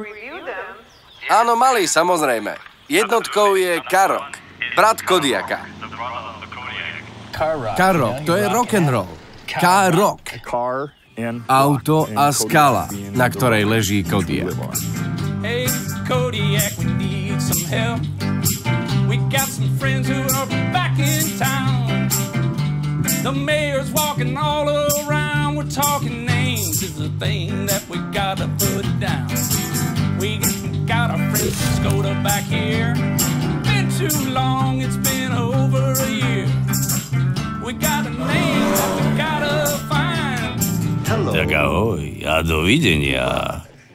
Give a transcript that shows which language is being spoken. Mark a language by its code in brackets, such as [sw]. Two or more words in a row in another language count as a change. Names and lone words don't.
[sk] Áno, mali, samozrejme. Jednotkou je Karok, brat Kodiaka. Karok, to je rock'n'roll. Karok. Auto a skala, na ktorej leží Kodiak. [en] Hey, Kodiak, we need some help. We got some friends who are back in town. The mayor's walking all around. We're talking names is the thing that we gotta put down. We got our friends from Škoda back here. Been too long, it's been over a year. We got a name that we gotta find. [sk] Tak ahoj a dovidenia.